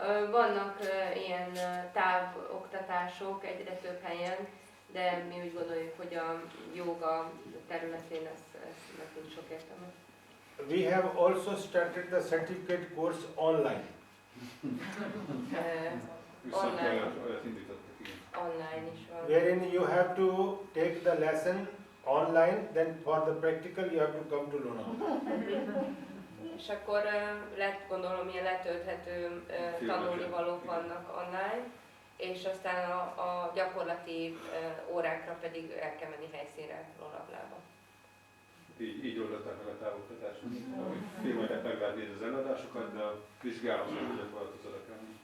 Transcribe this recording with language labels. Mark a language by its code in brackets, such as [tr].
[hu] Vannak ilyen távoktatások egyre több helyen, de mi úgy gondoljuk, hogy a jóga területén ez nekünk sok értelme. [en] We have also started the certificate course online. Online. [hu] Olyat indítottak, igen. Online is van. [en] Wherein you have to take the lesson online, then for the practical you have to come to Lonavala. [hu] És akkor gondolom, ilyen letölthető tanulnivalók vannak online, és aztán a gyakorlati órákra pedig el kell menni helyszínre, Lonavlába. Így oldották meg a távoktatást. Filmeket meg lehet nézni az előadásokat, de a vizsgálatot gyakorlatot oda kell.